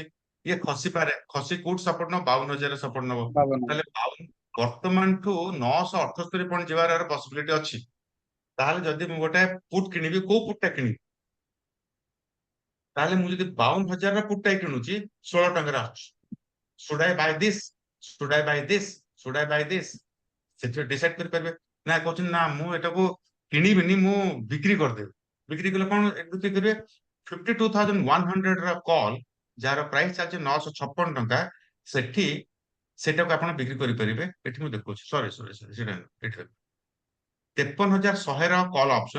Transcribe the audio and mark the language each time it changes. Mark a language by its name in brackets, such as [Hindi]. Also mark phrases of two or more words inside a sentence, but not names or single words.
[Odia] ଇଏ ଖସିପାରେ, ଖସି କୋଉଠି ସପୋର୍ଟ ନବ 52,000 ସପୋର୍ଟ ନବ। बावन ତାହେଲେ ବର୍ତ୍ତମାନଠୁ 978 ପଏଣ୍ଟ ଯିବାର ପସିବିଲିଟି ଅଛି। ତାହେଲେ ଯଦି ମୁଁ ଗୋଟେ ପୁଟ୍ କିଣିବି, କୋଉ ପୁଟ୍ଟା କିଣିବି? ତାହେଲେ ମୁଁ ଯଦି 52,000 ପୁଟ୍ଟା କିଣୁଛି 16 ଟଙ୍କାରେ ଆସୁଛି। [English] should I buy this? should I buy this? should I buy this? [Odia] ସେଥିରେ ଡିସାଇଡ୍ କରିପାରିବେ। ନା କହୁଛନ୍ତି ନା ମୁଁ ଏଟାକୁ କିଣିବିନି, ମୁଁ ବିକ୍ରି କରିଦେବି। ବିକ୍ରି କଲେ କଣ ବିକ୍ରି କରିବେ? 52,100 ର କଲ୍ ଯାହାର ପ୍ରାଇସ୍ ଚାଲିଛି 956 ଟଙ୍କା, ସେଠି ସେଟାକୁ ଆପଣ ବିକ୍ରି କରିପାରିବେ। ଏଠି ମୁଁ ଦେଖୁଛି ସରି ସେଟା ଏଠି 53,100 ର [English] call option.